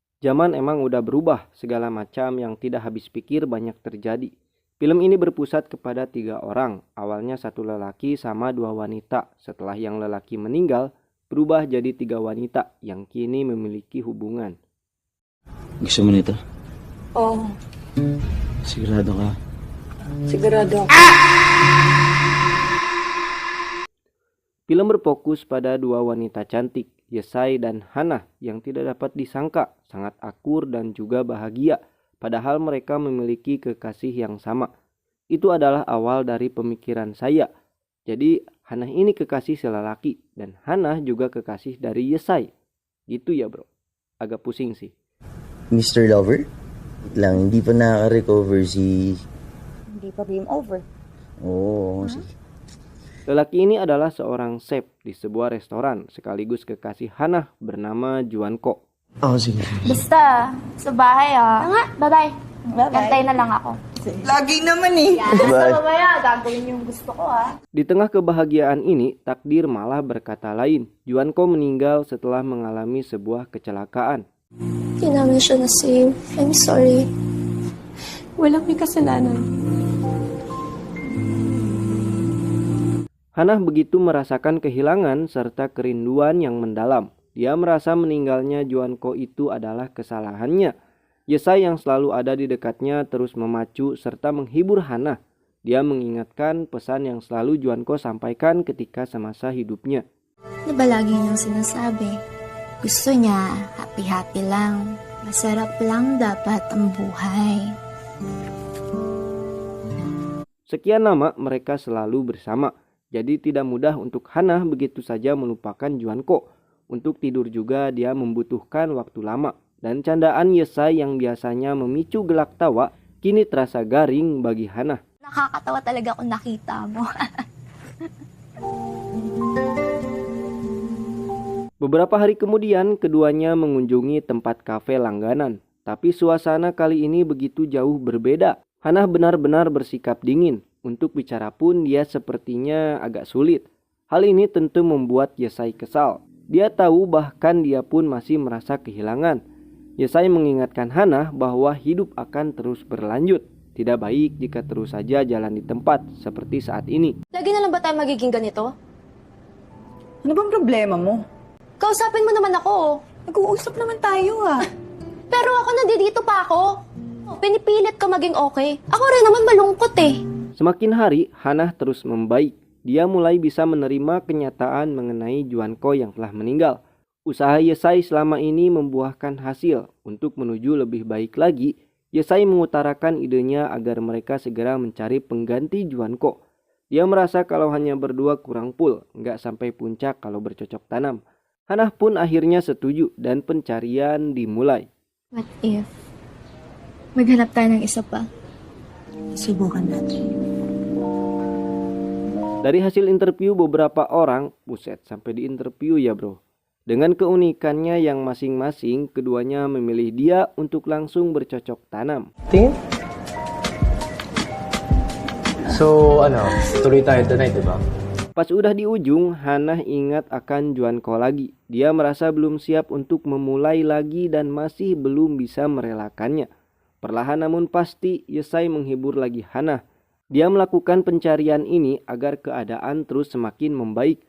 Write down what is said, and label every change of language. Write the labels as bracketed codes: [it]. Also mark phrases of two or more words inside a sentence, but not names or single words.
[id] Zaman emang udah berubah, segala macam yang tidak habis pikir banyak terjadi. Film ini berpusat kepada 3 orang, awalnya satu lelaki sama 2 wanita. Setelah yang lelaki meninggal, berubah jadi 3 wanita yang kini memiliki hubungan. [tl] Gusto mo nito? Oo, Sigurado ka? sigurado ako. [id] Film berfokus pada 2 wanita cantik, Yesai dan Hannah, yang tidak dapat disangka, sangat akur dan juga bahagia, padahal mereka memiliki kekasih yang sama. Itu adalah awal dari pemikiran saya. Jadi Hannah ini kekasih si lelaki dan Hannah juga kekasih dari Yesai. Gitu ya bro, agak pusing sih. [en] Mr. Lover? [tl] Wait lang, hindi pa nakaka-recover si... Hindi pa [en] game over. [tl] Oo, sige. [id] Lelaki ini adalah seorang chef di sebuah restoran sekaligus kekasih Hannah bernama Juanko. [tl] Oo, sige. Basta, sa bahay nga, bye-bye. Bye-bye. Antay na lang ako. Lagi naman eh. Bye. Sa mamaya, gagawin yung gusto ko [id] Di tengah kebahagiaan ini, takdir malah berkata lain. Juanko meninggal setelah mengalami sebuah kecelakaan. [tl] Hindi namin siya na-save. [en] I'm sorry. [tl] Walang may kasalanan. [id] Hannah begitu merasakan kehilangan serta kerinduan yang mendalam. Dia merasa meninggalnya Juanko itu adalah kesalahannya. Yesai yang selalu ada di dekatnya terus memacu serta menghibur Hannah. Dia mengingatkan pesan yang selalu Juanko sampaikan ketika semasa hidupnya. [tl] Ano ba lagi niyang sinasabi? Gusto niya, happy-happy lang. Masarap lang dapat ang buhay. [id] Sekian lama mereka selalu bersama. Jadi tidak mudah untuk Hannah begitu saja melupakan Juanko. Untuk tidur juga dia membutuhkan waktu lama. Dan candaan Yesai yang biasanya memicu gelak tawa, kini terasa garing bagi Hannah. [tl] Nakakatawa talaga kung nakita mo. [id] Beberapa hari kemudian, keduanya mengunjungi tempat kafe langganan. Tapi suasana kali ini begitu jauh berbeda. Hannah benar-benar bersikap dingin. Untuk bicara pun dia sepertinya agak sulit. Hal ini tentu membuat Yesai kesal. Dia tahu bahkan dia pun masih merasa kehilangan. Yesai mengingatkan Hannah bahwa hidup akan terus berlanjut. Tidak baik jika terus saja jalan di tempat seperti saat ini. [tl] Lagi na lang ba tayo magiging ganito? Ano bang problema mo? Kausapin mo naman ako. Nag-uusap naman tayo ah. Pero ako nandito pa ako. Pinipilit ka maging okay. Ako rin naman malungkot eh. [id] Semakin hari, Hannah terus membaik. Dia mulai bisa menerima kenyataan mengenai Juanko yang telah meninggal. Usaha Yesai selama ini membuahkan hasil. Untuk menuju lebih baik lagi, Yesai mengutarakan idenya agar mereka segera mencari pengganti Juanko. Dia merasa kalau hanya berdua kurang pul, nggak sampai puncak kalau bercocok tanam. Hannah pun akhirnya setuju dan pencarian dimulai. [en] What if [tl] maghanap tayo ng isa pa? Subukan natin. [id] Dari hasil interview beberapa orang, buset sampai di interview ya bro. Dengan keunikannya yang masing-masing, keduanya memilih dia untuk langsung bercocok tanam. [tl] Tingin? So, tuloy tayo tonight, diba? [id] Pas udah di ujung, Hannah ingat akan Juanko lagi. Dia merasa belum siap untuk memulai lagi dan masih belum bisa merelakannya. Perlahan namun pasti, Yesai menghibur lagi Hannah. Dia melakukan pencarian ini agar keadaan terus semakin membaik.